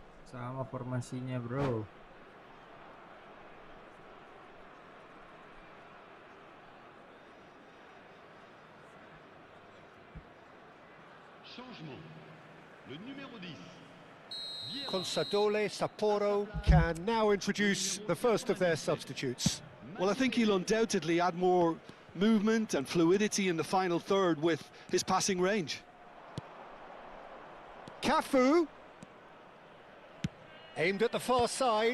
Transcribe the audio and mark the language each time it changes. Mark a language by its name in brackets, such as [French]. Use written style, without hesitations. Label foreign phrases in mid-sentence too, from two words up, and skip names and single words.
[Indonesian] Sama formasinya, bro. [French] Changement. Le numéro 10. [English] Consadole Sapporo can now introduce the first of their substitutes. Well, I think he'll undoubtedly add more movement and fluidity in the final third with his passing range. Cafu, aimed at the far side.